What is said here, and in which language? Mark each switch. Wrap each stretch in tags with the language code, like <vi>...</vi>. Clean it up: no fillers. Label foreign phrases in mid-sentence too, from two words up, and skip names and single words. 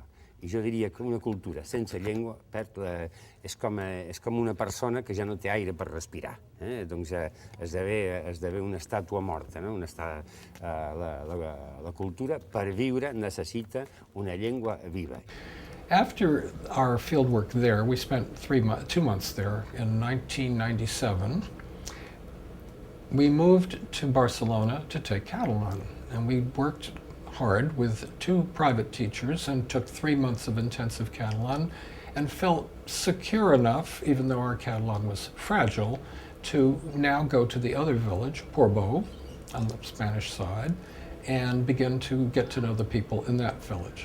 <ca>I jo diria que una cultura sense llengua és com una persona que ja no té aire per respirar. Doncs esdevé una estàtua morta. No? La cultura, per viure, necessita una llengua viva.</ca> <en>After our field work there, we spent 2 months there in 1997. We moved to Barcelona to take Catalan, and we worked hard with 2 private teachers and took 3 months of intensive Catalan and felt secure enough, even though our Catalan was fragile, to now go to the other village, Portbou, on the Spanish side, and begin to get to know the people in that village.</en>